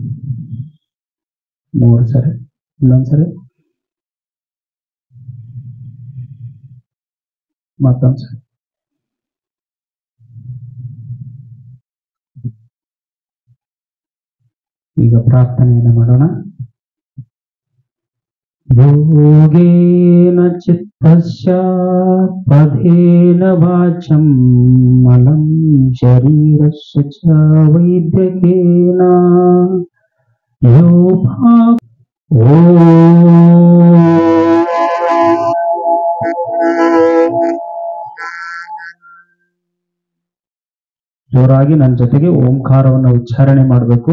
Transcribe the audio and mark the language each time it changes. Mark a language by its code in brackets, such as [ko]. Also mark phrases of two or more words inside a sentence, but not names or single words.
[kn] 3 ಸರಿ. ಇನ್ನೊಂದ್ಸರಿ. ಮತ್ತೊಂದ್ಸರಿ. ಈಗ ಪ್ರಾರ್ಥನೆಯನ್ನು ಮಾಡೋಣ. [sa] ಯೋಗೇನ ಚಿತ್ತಸ್ಯ ಪದೇನ ವಾಚಂ ಮಲಂ ಶರೀರಸ್ಯ ಚ ವೈದ್ಯಕೇನ [kn] ಜೋರಾಗಿ ನನ್ನ ಜೊತೆಗೆ ಓಂಕಾರವನ್ನು ಉಚ್ಚಾರಣೆ ಮಾಡಬೇಕು.